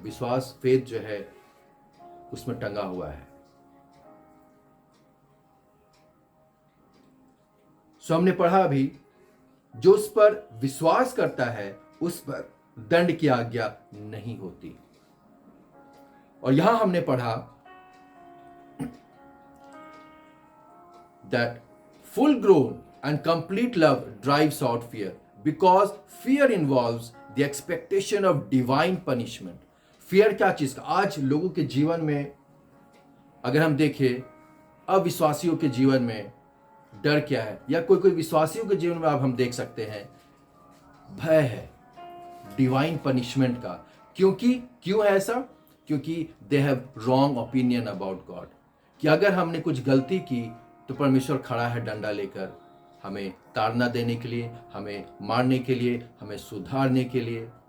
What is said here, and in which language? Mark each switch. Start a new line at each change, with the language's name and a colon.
Hindi: विश्वास, फेथ जो है उसमें टंगा हुआ है। सो हमने पढ़ा अभी, जो उस पर विश्वास करता है उस पर दंड की आज्ञा नहीं होती। और यहां हमने पढ़ा
English: that full grown and complete love drives out fear, because fear involves the expectation of divine punishment.
Hindi: fear क्या चीज का? आज लोगों के जीवन में अगर हम देखें, अविश्वासियों के जीवन में डर क्या है, या कोई विश्वासियों के जीवन में आप हम देख सकते हैं भय है डिवाइन पनिशमेंट का। क्यों है ऐसा? क्योंकि
English: they have wrong opinion about God,
Hindi: कि अगर हमने कुछ गलती की तो परमेश्वर खड़ा है डंडा लेकर हमें ताड़ना देने के लिए, हमें मारने के लिए, हमें सुधारने के लिए।